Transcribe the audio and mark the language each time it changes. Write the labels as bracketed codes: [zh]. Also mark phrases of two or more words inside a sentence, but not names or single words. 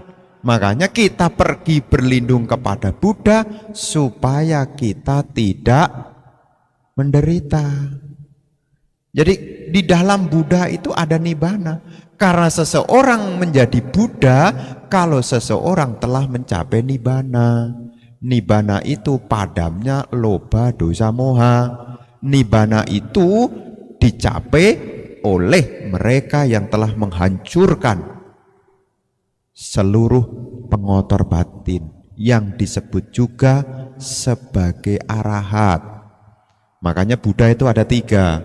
[id] Makanya kita pergi berlindung kepada Buddha supaya kita tidak menderita. Jadi di dalam Buddha itu ada nibbana. Karena seseorang menjadi Buddha kalau seseorang telah mencapai nibbana. Nibbana itu padamnya [pi] loba dosa moha. [id] Nibbana itu dicapai oleh mereka yang telah menghancurkan seluruh pengotor batin yang disebut juga sebagai arahat. Makanya Buddha itu ada 3.